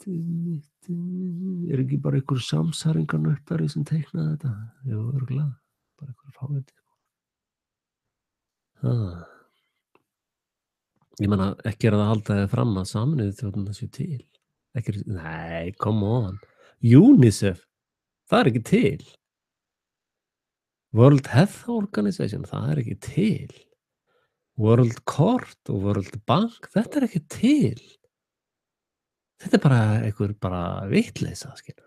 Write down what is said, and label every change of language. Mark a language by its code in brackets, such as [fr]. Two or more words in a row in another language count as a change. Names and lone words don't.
[is] Er ekki bara einhver samsæringarnöttari sem teiknaði þetta? Jú, örugglega. Bara einhver fáviti. Ég meina, ekki er það að halda þið fram að Sameinuðu þjóðirnar séu til. Nei, [en] come on. [is] UNICEF, það er ekki til. World Health Organization, það er ekki til. World Court og World Bank, þetta er ekki til. Þetta er bara einhver bara vitleysa, skilur.